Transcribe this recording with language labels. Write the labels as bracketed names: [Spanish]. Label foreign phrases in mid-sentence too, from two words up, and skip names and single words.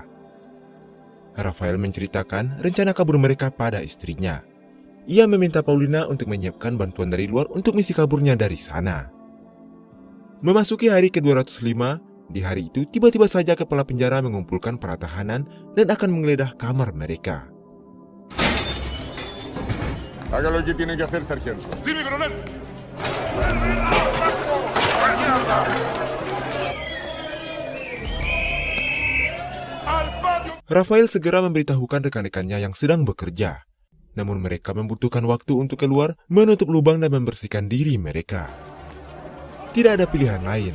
[Indonesian] Rafael menceritakan rencana kabur mereka pada istrinya. Ia meminta Paulina untuk menyiapkan bantuan dari luar untuk misi kaburnya dari sana. Memasuki hari ke-205, di hari itu tiba-tiba saja kepala penjara mengumpulkan para tahanan dan akan menggeledah kamar mereka. [Spanish] Haga lo que tiene que hacer, sargento. Sí, mi coronel. [Indonesian] Rafael segera memberitahukan rekan-rekannya yang sedang bekerja. Namun mereka membutuhkan waktu untuk keluar, menutup lubang dan membersihkan diri mereka. Tidak ada pilihan lain.